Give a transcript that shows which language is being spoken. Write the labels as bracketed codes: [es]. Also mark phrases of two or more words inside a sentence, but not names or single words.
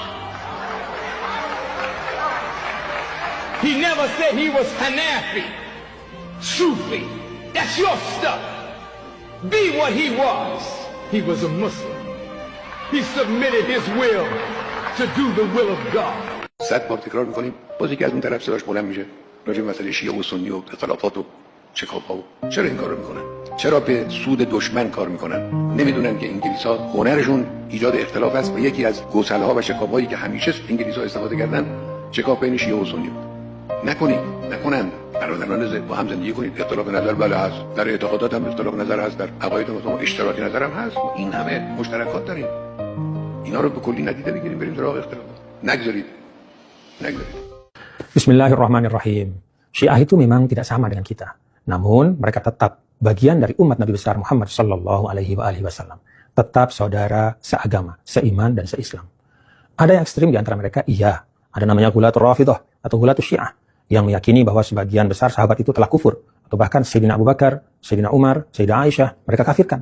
[en] He never said he was Hanafi, Sufi. That's your stuff. Be what he was. He was a Muslim. He submitted his will to do the will of God. [fa] 100 بار تکرار میکنیم باز یکی از اون طرف صداش بلند میشه راجع به مسئله شیعه و سنی و اختلافات و شکاف‌ها و چرا این کارو میکنن؟ چرا به سود دشمن کار میکنن؟ نمیدونن که انگلیس‌ها هنرشون ایجاد اختلاف است و یکی از گسل‌ها و شکاف‌هایی که همیشه انگلیس‌ها استفاده کردن شکاف بین شیعه و سنی بود. نکنن برادران با هم زندگی کنید. اختلاف نظر بله هست، در اعتقادات هم اختلاف نظر هست، در عقاید ما اشتراک نظر هم هست. این همه مشترکات داریم. اینا رو به کلی ندیده بگیریم بریم سراغ اختلافات. نگذارید. [id] Bismillahirrahmanirrahim. Syiah itu memang tidak sama dengan kita. Namun mereka tetap bagian dari umat Nabi besar Muhammad [ar] صلى الله عليه وسلم. [id] Tetap saudara seagama, seiman dan seislam. Ada yang ekstrim di antara mereka, iya. Ada namanya [ar] غلاة الرافضة [id] atau [ar] غلاة الشيعة [id] yang meyakini bahwa sebagian besar sahabat itu telah kufur atau bahkan Sayyidina Abu Bakar, Sayyidina Umar, Sayyidah Aisyah mereka kafirkan.